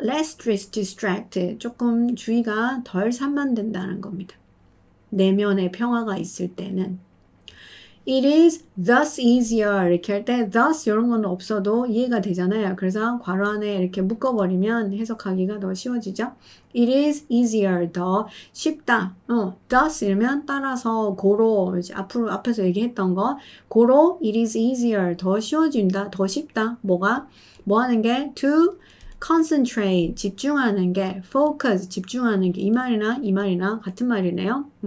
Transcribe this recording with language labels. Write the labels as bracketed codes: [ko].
[ko] Less distracted, 조금 주의가 덜 산만된다는 겁니다. 내면의 평화가 있을 때는. It is thus easier 이렇게 할 때 thus 이런 건 없어도 이해가 되잖아요. 그래서 괄호 안에 이렇게 묶어버리면 해석하기가 더 쉬워지죠. [en] It is easier 더 쉽다. [ko] thus 이러면 따라서 고로 이제 앞에서 얘기했던 거 고로 it is easier 더 쉬워진다. 더 쉽다. 뭐 하는 게 to concentrate 집중하는 게 focus 집중하는 게 이 말이나 같은 말이네요.